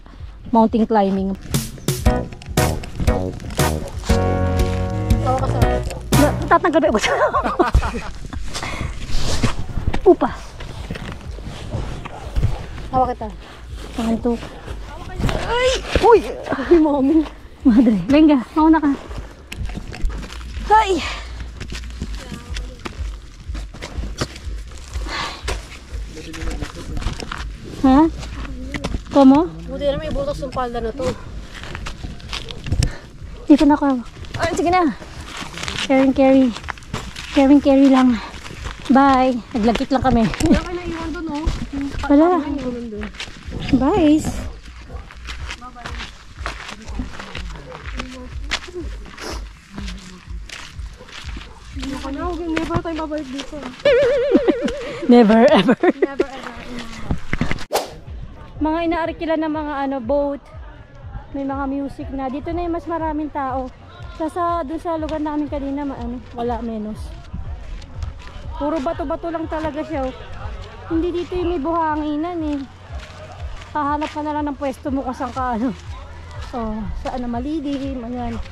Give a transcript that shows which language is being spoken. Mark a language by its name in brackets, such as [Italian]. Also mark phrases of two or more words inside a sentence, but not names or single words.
[English] Mountain climbing. [Filipino] Tatanggal ba ito? Upa. Hawak kita. Panganto. Ay! Uy! Ay, mami. Madre. Venga, mauna ka. Hay! Ha? Komo? Buti na may butas ng palda na to. Dito na ako. Ay, sige na. Carry. Carry lang. Bye. Naglagkit lang kami. Wala ka na iwan doon, oh. Wala. Iwan doon. Bye. Ako na, huwag never tayo babalik dito. [English] Never ever. Never ever. [Filipino] Mga inaarkila ng mga boat. May mga music na. Dito na yung mas maraming tao. Dun sa lugar namin kanina, wala menos. Puro bato-bato lang talaga siya. Hindi dito yung may buhanginan eh. Hahanap ka na lang ng pwesto mo kung saan ka saan na malilim, ayan.